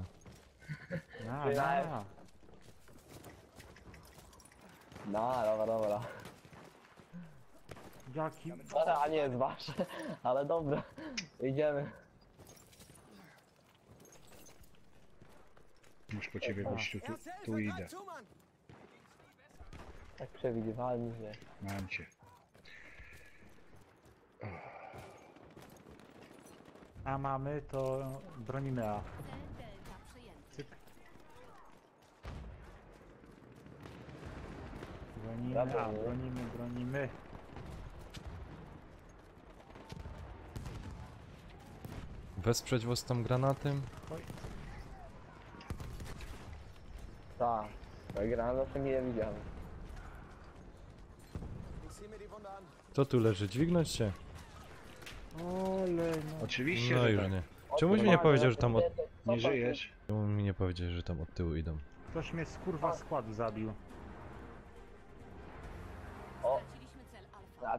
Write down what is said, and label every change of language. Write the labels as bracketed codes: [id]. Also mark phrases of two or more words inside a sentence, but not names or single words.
[pl] Na. No, dobra. Jaki... Dobra, a nie jest wasze, ale dobra. Idziemy. Muszę po ciebie być, tu Erste tu Hilfe, idę. [de] greif zu, Mann! [pl] Tak przewidywalnie, że... Mam cię. A mamy, to bronimy A. Cel Delta przejęty. Cyk. Bronimy Dobra, A, nie? bronimy. Wesprzeć was tam granatem? Oj, Tak. Tak grałem, to nie widziałem. [de] Ich sehe mir die Wunde an. [pl] Co tu leży? Dźwignąć się? ole, no. Oczywiście, No że już tak. nie. Czemuś mi nie powiedział, że tam od... Nie żyjesz? Czemu mi nie powiedział, że tam od tyłu idą? Ktoś mnie z kurwa składu zabił. O, Straciliśmy cel alfa.